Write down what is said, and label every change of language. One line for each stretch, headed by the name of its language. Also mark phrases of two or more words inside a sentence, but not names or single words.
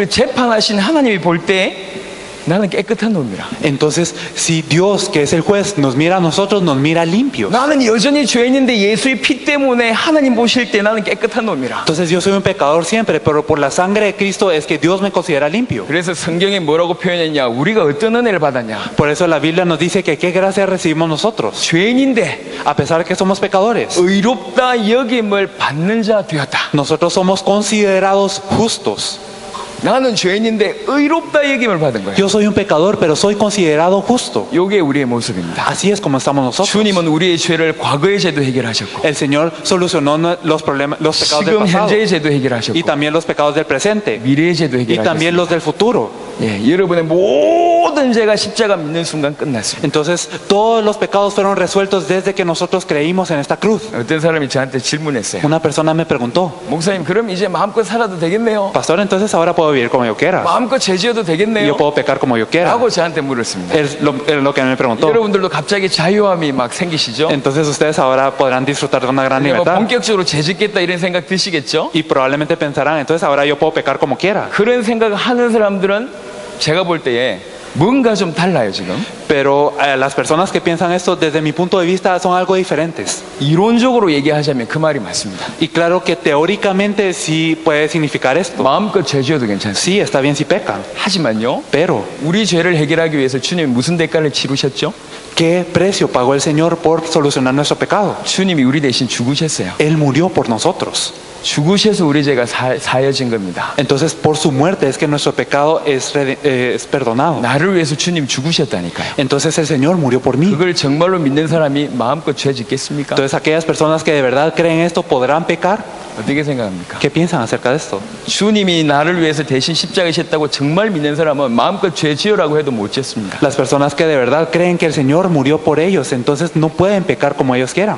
Korean: 재판하신 하나님이 볼 때 나는 깨끗한 놈이라.
Spanish: Entonces, si Dios, que es el juez, nos mira a nosotros, nos mira limpios.
Korean: 나는 여전히 죄인인데 예수의 피 때문에 하나님 보실 때 나는 깨끗한 놈이라.
Spanish: Entonces yo soy un pecador siempre, pero por la sangre de Cristo es que Dios me considera limpio.
Korean: 그래서 성경에 뭐라고 표현했냐? 우리가 어떤 은혜를 받았냐?
Spanish: Por eso la Biblia nos dice que qué gracia recibimos nosotros.
Korean: 죄인인데
Spanish: A pesar de que somos pecadores,
Korean: 의롭다 여김을 받는 자 되었다.
Spanish: nosotros somos considerados justos.
Korean: 나는 죄인인데 의롭다 여김을 받은 거예요.
Spanish: Yo soy un pecador, pero soy considerado justo.
Korean: 이게 우리의 모습입니다.
Spanish: Así es como estamos nosotros.
Korean: 주님은 우리의 죄를 과거의 죄도 해결하셨고
Spanish: El Señor solucionó los problemas, los pecados del
Korean: 지금
Spanish: pasado
Korean: 현재의 죄도
Spanish: y
Korean: 해결하셨고
Spanish: también los pecados del presente
Korean: 미래의 죄도
Spanish: y también
Korean: 해결하셨습니다.
Spanish: los del futuro.
Korean: 예, 여러분의 모든 죄가 십자가 믿는 순간 끝났습니다.
Spanish: Entonces, todos los pecados fueron resueltos desde que nosotros creímos en esta cruz.
Korean: 어떤 사람이 저한테 질문했어요.
Spanish: Una persona me preguntó,
Korean: 목사님, 그럼 이제 마음껏 살아도 되겠네요?
Spanish: Pastor, entonces ahora puedo vivir como yo quiera.
Korean: 마음껏 죄 지어도
Spanish: Y
Korean: 되겠네요?
Spanish: yo puedo pecar como yo quiera.
Korean: 라고 저한테 물었습니다.
Spanish: Es lo que me preguntó.
Korean: 여러분들도 갑자기 자유함이 막 생기시죠?
Spanish: Entonces ustedes ahora podrán disfrutar de una gran
Korean: 뭐
Spanish: libertad.
Korean: 본격적으로 죄 짓겠다 이런 생각 드시겠죠?
Spanish: Y probablemente pensarán, entonces ahora yo puedo pecar como quiera.
Korean: 그런 생각을 하는 사람들은 제가 볼 때에 뭔가 좀 달라요 지금.
Spanish: Pero las personas que piensan esto, desde mi punto de vista, son algo diferentes.
Korean: 이론적으로 얘기하자면 그 말이 맞습니다.
Spanish: Y claro que teóricamente sí puede significar esto.
Korean: 마음껏 죄 지어도 괜찮습니다.
Spanish: Sí, está bien si pecan.
Korean: 하지만요,
Spanish: Pero,
Korean: 우리 죄를 해결하기 위해서 주님이 무슨 대가를 치르셨죠?
Spanish: ¿qué precio pagó el Señor por solucionar nuestro pecado?
Korean: 주님이 우리 대신 죽으셨어요.
Spanish: Él murió por nosotros.
Korean: 죽으셔서 우리 죄가 사여진 겁니다.
Spanish: Entonces, por su muerte es que nuestro pecado es perdonado.
Korean: 나를 위해서 주님 죽으셨다니까요.
Spanish: Entonces, el Señor murió por mí.
Korean: 그걸 정말로 믿는 사람이 마음껏 죄 짓겠습니까?
Spanish: Entonces, aquellas personas que de verdad creen esto, ¿podrán pecar?
Korean: 어떻게 생각합니까?
Spanish: ¿Qué piensan acerca de esto?
Korean: 주님이 나를 위해서 대신 십자가에 셨다고 정말 믿는 사람은 마음껏 죄 지으라고 해도 못 짓습니다.
Spanish: Las personas que de verdad creen que el Señor murió por ellos, entonces no pueden pecar como ellos quieran.